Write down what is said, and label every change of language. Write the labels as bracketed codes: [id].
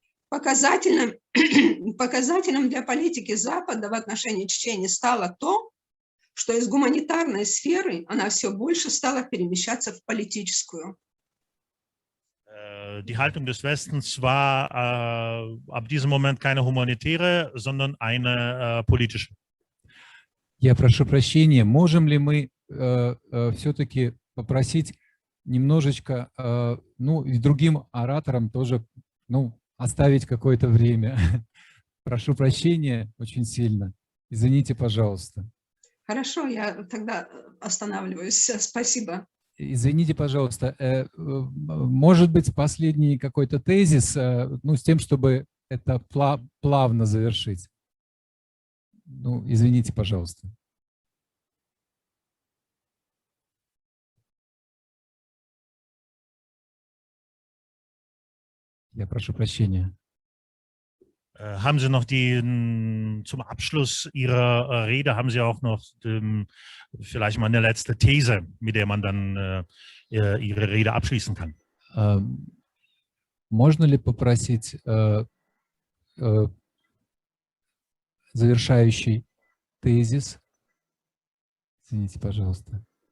[ru] Показательным для политики Запада в отношении Чечни стало то, что из гуманитарной сферы она все больше стала перемещаться в политическую. [de] Die Haltung des Westens war ab diesem Moment keine humanitäre, sondern eine politische. [ru] Я прошу прощения, можем ли мы все-таки попросить немножечко, и другим ораторам тоже, оставить какое-то время? Прошу прощения очень сильно. Извините, пожалуйста. Хорошо, я тогда останавливаюсь. Спасибо. Извините, пожалуйста, может быть, последний какой-то тезис, с тем, чтобы это плавно завершить. Извините, пожалуйста. Я прошу прощения. [de] Haben Sie noch zum Abschluss Ihrer Rede, haben Sie auch noch vielleicht mal eine letzte These, mit der man dann Ihre Rede abschließen kann? [ru] Можно ли попросить завершающий тезис? Извините, пожалуйста.